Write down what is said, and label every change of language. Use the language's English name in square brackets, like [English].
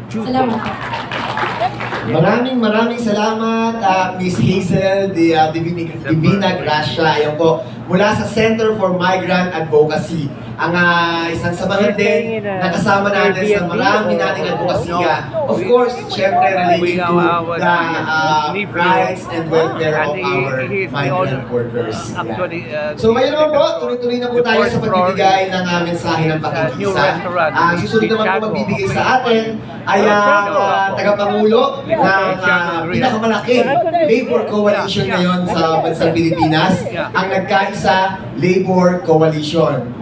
[Filipino] Salamat po. Maraming salamat, Miss Hazel Divina Gracia. Ayun po, mula sa Center for Migrant Advocacy. Ang isang samahan din na kasama natin sa marami nating advokasya. [English] Of course, syempre related to the rights and welfare of our migrant workers. Yeah. [Filipino] So ngayon naman po, tuloy-tuloy na po tayo sa pagbibigay ng mensahe ng pakikisa. Ang susunod naman po magbibigay sa atin ay ang tagapangulo ng pinakamalaking labor coalition ngayon sa bansang Pilipinas, ang Nagkaisa Labor Coalition.